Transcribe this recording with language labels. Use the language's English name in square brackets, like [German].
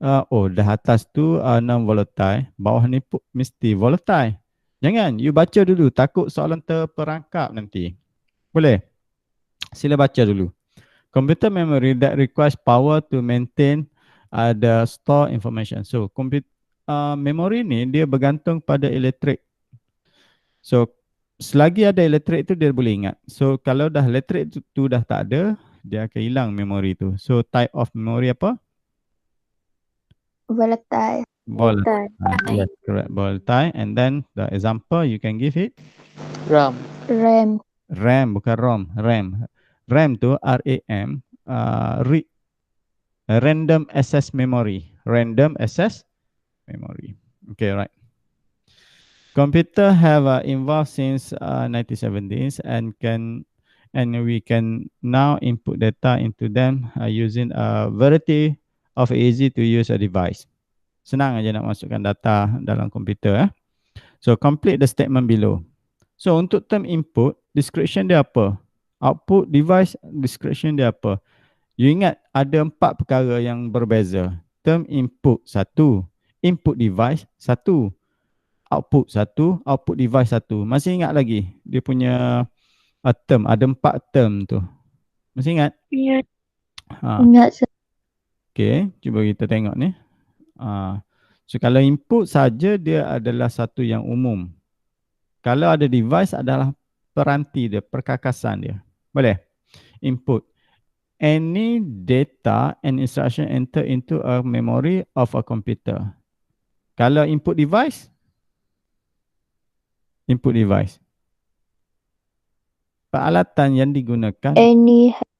[Malay] Oh, dah atas tu non-volatile, bawah ni mesti volatile. Jangan, you baca dulu. Takut soalan terperangkap nanti. Boleh? Sila baca dulu. [English] Computer memory that requires power to maintain the store information. [Malay] So, memory ni dia bergantung pada elektrik. So, selagi ada elektrik tu dia boleh ingat. So, kalau dah elektrik tu dah tak ada, dia akan hilang memori tu. [English] So, type of memory [Malay] apa? [English] Volatile. Volatile. Yes, correct. Volatile. And then the example you can give it? RAM. RAM. [Malay] RAM, bukan ROM. RAM. RAM tu RAM. [English] Random access memory. Random access memory. Okay, right. Computer have evolved since 1970s and we can now input data into them using a variety of easy to use device. [Malay] Senang aja nak masukkan data dalam komputer. [English] So complete the statement below. So [Malay] untuk [English] term input, description [Malay] dia apa? [English] Output device, description [Malay] dia apa? You ingat ada 4 perkara yang berbeza. [English] Term input 1, input device 1, output 1, output device 1. [Malay] Masih ingat lagi dia punya term, ada 4 term tu. Masih ingat? Ingat. Ingat. Okay, cuba kita tengok ni. So kalau input saja dia adalah satu yang umum. Kalau ada device adalah peranti dia, perkakasan dia. Boleh? Input. [English] Any data and instruction enter into a memory of a computer. [Malay] Kalau input device? [English] Input device. [Malay] Peralatan yang digunakan. [English] Any.